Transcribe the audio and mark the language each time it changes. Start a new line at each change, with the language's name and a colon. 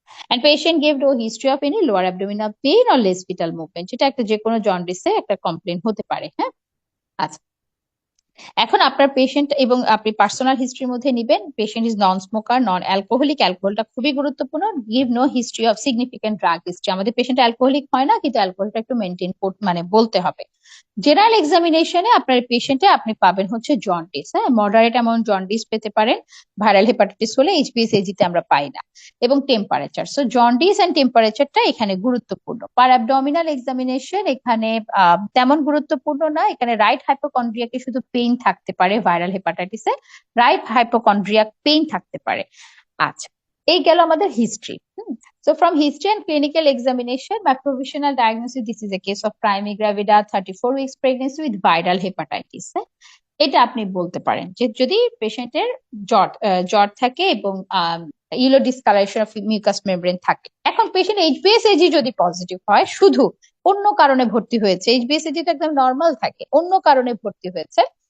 English: And patient gave no history of any lower abdominal pain or less fetal movement.
Bangla: এটা একটা যে কোনো জন্ডিসে একটা কমপ্লেন হতে পারে, হ্যাঁ। আচ্ছা, এখন আপনার পেশেন্ট এবং আপনি পার্সোনাল হিস্ট্রির মধ্যে নিবেন
English: patient is non smoker, non alcoholic,
Bangla: অ্যালকোহলটা খুবই গুরুত্বপূর্ণ।
English: give no history of significant drug history,
Bangla: আমাদের পেশেন্ট অ্যালকোহলিক হয় না, কিন্তু অ্যালকোহলটা একটু মেনটেন মানে বলতে হবে। জেনারেল এক্সামিনেশনে আপনার পেশেন্টে আপনি পাবেন হচ্ছে জন্ডিস, হ্যাঁ, মডারেট অ্যামাউন্ট জন্ডিস পেতে পারেন। ভাইরাল হেপাটাইটিস হলে এইচবিএসএজি তে আমরা পাই না। এবং টেম্পারেচার, সো জন্ডিস এন্ড টেম্পারেচারটা এখানে গুরুত্বপূর্ণ। পার অ্যাবডোমিনাল এক্সামিনেশন এখানে তেমন গুরুত্বপূর্ণ না, এখানে রাইট হাইপোকন্ড্রিয়াকে শুধু পেইন থাকতে পারে, ভাইরাল হেপাটাইটিসে রাইট হাইপোকন্ড্রিয়াক পেইন থাকতে পারে। আচ্ছা, এই গেল আমাদের history.
English: So from history and clinical examination, my provisional diagnosis, this is a case of primary gravida, 34 weeks pregnancy with viral hepatitis.
Bangla: এটা আপনি বলতে পারেন যে যদি পেশেন্টের জ্বর থাকে এবং yellow discolouration of mucus membrane থাকে। এখন পেশেন্ট এইচবিএসএজি যদি পজিটিভ হয়, শুধু অন্য কারণে ভর্তি হয়েছে, এইচবিএসএজি তো একদম নর্মাল থাকে, অন্য কারণে ভর্তি হয়েছে,